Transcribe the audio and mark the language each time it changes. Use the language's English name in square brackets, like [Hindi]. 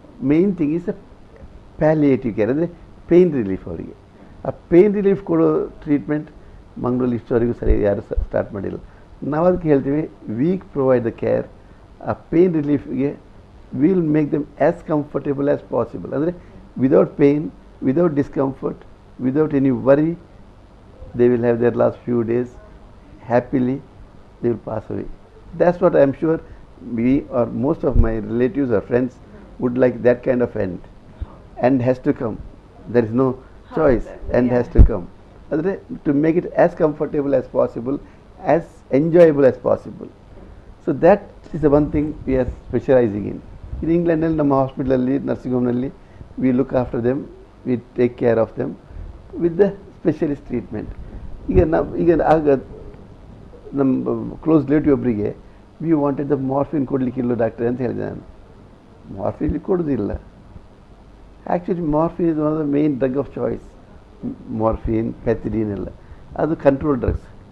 [English] main thing is a palliative care, [Kannada] ಅಂದರೆ [English] Pain relief ಅವರಿಗೆ. [Kannada] ಆ ಪೇಯ್ನ್ ರಿಲೀಫ್ ಕೊಡೋ ಟ್ರೀಟ್ಮೆಂಟ್ ಮಂಗಳೂರಲ್ಲಿ ಇಷ್ಟವರೆಗೂ ಸರಿ ಯಾರು ಸ್ಟಾರ್ಟ್ ಮಾಡಿಲ್ಲ. ನಾವು ಅದಕ್ಕೆ ಹೇಳ್ತೀವಿ, [English] We provide the care. ಆ pain ರಿಲೀಫ್ಗೆ will make them as comfortable as possible. ಅಂದರೆ without pain, without discomfort, without any worry, they will have their last few days happily, they will pass away. That's what I am sure we or most of my relatives or friends would like, that kind of end. End has to come, there is no choice, end has to come. [Kannada] Adre [English] to make it as comfortable as possible, as enjoyable as possible. So that is the one thing we are specializing in. In England [Kannada] alli ನಮ್ಮ ಹಾಸ್ಪಿಟಲಲ್ಲಿ, nursing ಹೋಮ್ನಲ್ಲಿ, [English] we look after them, we take care of them with the specialist treatment. [Kannada] ಈಗ ಆಗ ನಮ್ಮ close relative ಒಬ್ಬರಿಗೆ [English] we wanted the [Kannada] morphine ಕೊಡಲಿಕ್ಕಿಲ್ಲ doctor ಅಂತ ಹೇಳಿದೆ ನಾನು. Morphine ಕೊಡೋದಿಲ್ಲ. [English] Actually morphine is one of the main drug of choice. Morphine, pethidine ಎಲ್ಲ ಅದು control drugs.